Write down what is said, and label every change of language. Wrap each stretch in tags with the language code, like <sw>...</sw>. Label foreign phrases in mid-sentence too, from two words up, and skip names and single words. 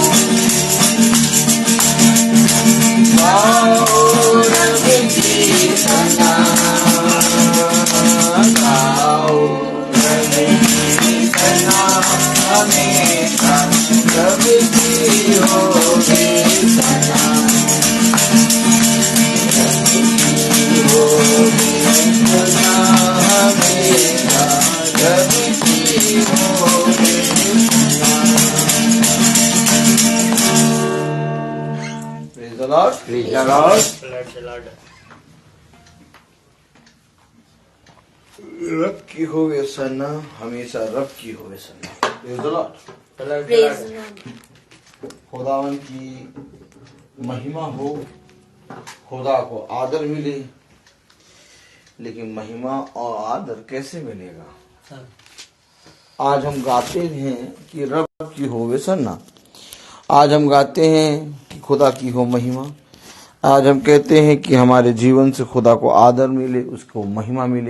<hi>गाओ रब की सना गाओ रब की सना हमेशा रब की होगी सना रब की होगी सना हमेशा रब की होगी सना।</hi> <en>Praise the Lord. Praise the Lord.</en> <hi>रब की हो व्यसना हमेशा रब की हो व्यसना।</hi> <en>Praise the Lord. Praise the Lord.</en> <hi>खुदावन की महिमा हो, खुदा को आदर मिले, लेकिन महिमा और आदर कैसे मिलेगा? आज हम गाते हैं कि रब की हो व्यसना, आज हम गाते हैं कि खुदा की हो महिमा, आज हम कहते हैं कि हमारे जीवन से खुदा को आदर मिले, उसको महिमा मिले।</hi>